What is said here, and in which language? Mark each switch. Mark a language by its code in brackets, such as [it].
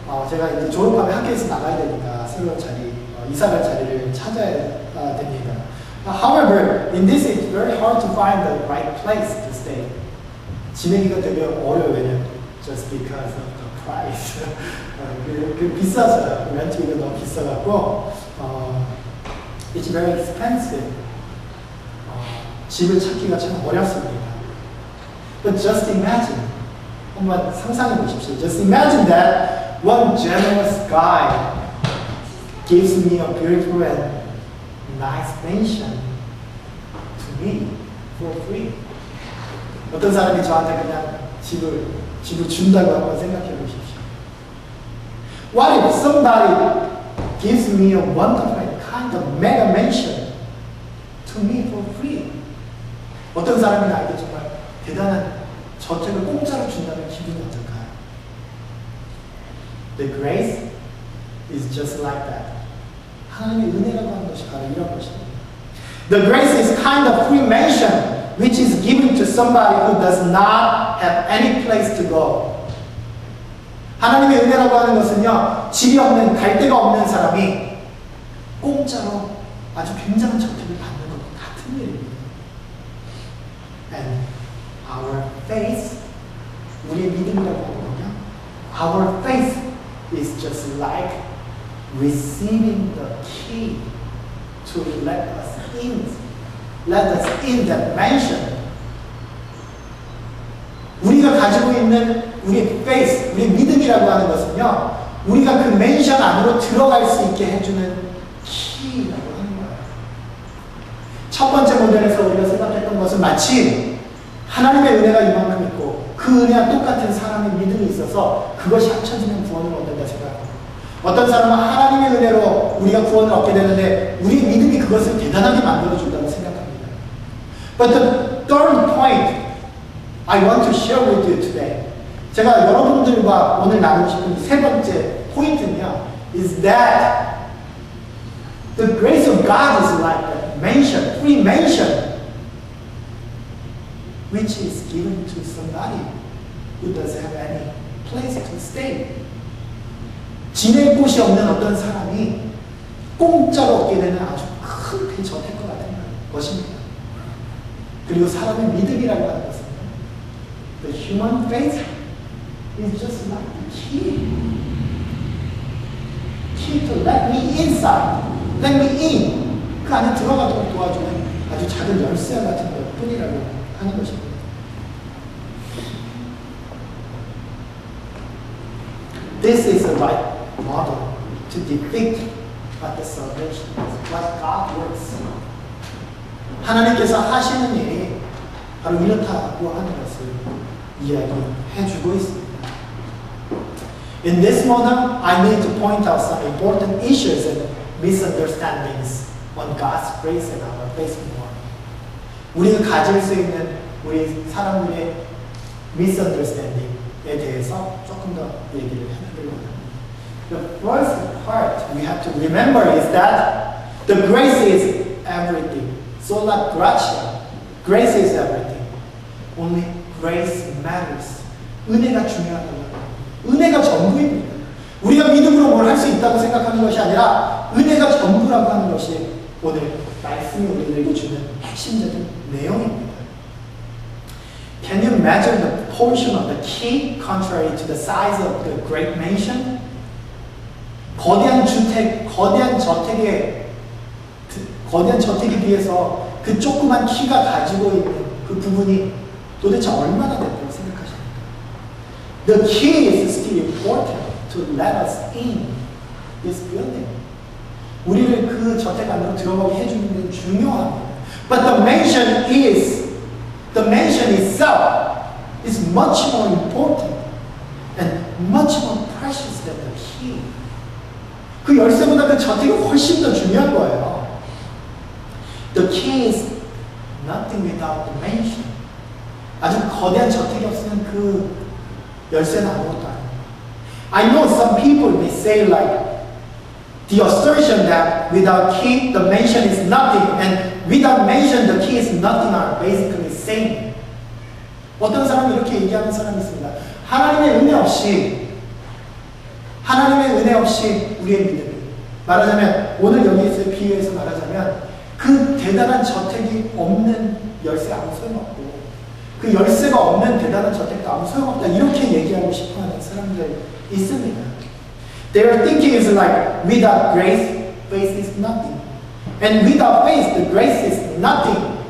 [ko] 제가 이제 졸업하면 학교에서 나가야 되니까 새로운 자리, 이사갈 자리를 찾아야 됩니다. [en] However, in this it's very hard to find the right place to stay. [ko] 지내기가 되게 어려워요. 왜냐면 [en] just because of the price. [ko] 비싸서요. 렌트비가 너무 비싸갖고 [en] it's very expensive. [ko] 집을 찾기가 참 어렵습니다. [en] But just imagine. [ko] 한번 상상해 보십시오. [en] Just imagine that one generous guy gives me a beautiful and nice mansion to me for free. [ko] 어떤 사람이 저한테 그냥 집을 준다고 한번 생각해 보십시오. [en] What if somebody gives me a wonderful kind of mega mansion to me for free? [ko] 어떤 사람이 나에게 정말 대단한 저택을 공짜로 준다면 기분이 어떨까요? [en] The grace is just like that. [ko] 하나님의 은혜라고 하는 것이 바로 이런 것입니다. [en] The grace is kind of free mansion which is given to somebody who does not have any place to go. [ko] 하나님의 은혜라고 하는 것은요, 집이 없는, 갈 데가 없는 사람이 공짜로 아주 굉장한 저택을 받는 것과 같은 일입니다. [en] And our faith, [ko] 우리의 믿음이라고 하거든요. [en] Our faith is just like receiving the key to let us in that mansion. [ko] 우리가 가지고 있는 우리의 faith, 우리의 믿음이라고 하는 것은요, 우리가 그 맨션 안으로 들어갈 수 있게 해주는 키라고 하는 거예요. 첫 번째 모델에서 우리가 생각했던 것은 마치 하나님의 은혜가 이만큼 있고 그 은혜와 똑같은 사람의 믿음이 있어서 그것이 합쳐지면 구원을 얻는다 생각합니다. 어떤 사람은 하나님의 은혜로 우리가 구원을 얻게 되는데 우리 믿음이 그것을 대단하게 만들어준다고 생각합니다. [en] But the third point I want to share with you today. [ko] 제가 여러분들과 오늘 나누고 싶은 세 번째 포인트는요, [en] is that the grace of God is like a mansion, free mansion, which is given to somebody who doesn't have any place to stay. [ko] 지낼 곳이 없는 어떤 사람이 공짜로 얻게 되는 아주 큰 그 저택과 같은 것입니다. 그리고 사람의 믿음이라고 하는 것은 [en] the human faith is just like the key to let me inside, let me in. [ko] 그 안에 들어가도록 도와주는 아주 작은 열쇠와 같은 것 뿐이라고 하는 것입니다. [en] This is the right model to depict what the salvation is, what God works. [ko] 하나님께서 하시는 일이 바로 이렇다고 하는 것을 이야기해주고 있습니다. [en] In this model, I need to point out some important issues and misunderstandings on God's grace and our faith more. [ko] 우리가 가질 수 있는 우리 사람들의 misunderstanding에 대해서 조금 더 얘기를 해보려고 합니다. [en] The first part we have to remember is that the grace is everything. Sola gratia. Grace is everything. Only grace matters. [ko] 은혜가 중요하다고. 은혜가 전부입니다. 우리가 믿음으로 뭘 할 수 있다고 생각하는 것이 아니라 은혜가 전부라고 하는 것이 오늘 말씀이 우리에게 주는 핵심적인 내용입니다. [en] Can you imagine the portion of the key contrary to the size of the great mansion? [ko] 거대한 주택, 거대한 저택에 비해서 그 조그만 키가 가지고 있는 그 부분이 도대체 얼마나 된다고 생각하십니까? [en] The key is still important to let us in this building. [ko] 우리를 그 저택 안으로 들어가게 해주는 게 중요합니다. [en] But the mansion itself is much more important and much more precious than the key. [ko] 그 열쇠보다 그 저택이 훨씬 더 중요한 거예요. [en] The key is nothing without the mansion. [ko] 아주 거대한 저택이 없으면 그 열쇠는 아무것도 아니에요. [en] I know some people may say like the assertion that without key the mansion is nothing and without mansion the key is nothing are basically same. [ko] 어떤 사람이 이렇게 얘기하는 사람이 있습니다. 하나님의 은혜 없이 우리의 믿음이 말하자면 오늘 여기에서 비유해서 말하자면 그 대단한 저택이 없는 열쇠 아무 소용없고 그 열쇠가 없는 대단한 저택도 아무 소용없다 이렇게 얘기하고 싶어하는 사람들 있습니다. [en] Their thinking is like without grace, faith is nothing, and without faith, the grace is nothing.